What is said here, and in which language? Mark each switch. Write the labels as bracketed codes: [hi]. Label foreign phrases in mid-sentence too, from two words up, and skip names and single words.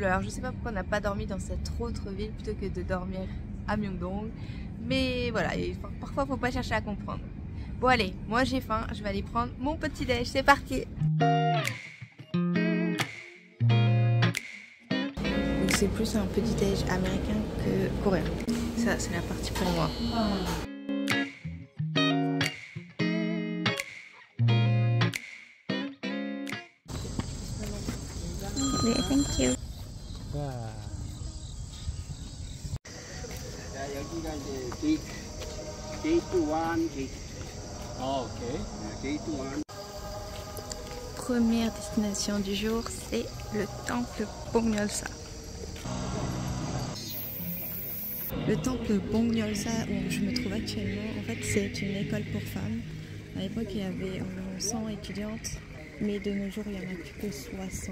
[fr] Alors je sais pas pourquoi on n'a pas dormi dans cette autre ville plutôt que de dormir à Myeongdong, mais voilà, parfois faut pas chercher à comprendre. Bon allez, moi j'ai faim, je vais aller prendre mon petit déj, c'est parti. C'est plus un petit déj américain que coréen. Ça c'est la partie pour moi. [en] Thank you. [ko] 여기가 이제 게이트 1, 게이트 2. 오케이. 게이트 1. [fr] Première destination du jour, c'est le temple Bongnyolsa. Le temple Bongnyolsa où je me trouve actuellement, en fait c'est une école pour femmes. À l'époque il y avait environ 100 étudiantes, mais de nos jours il n'y en a plus que 60.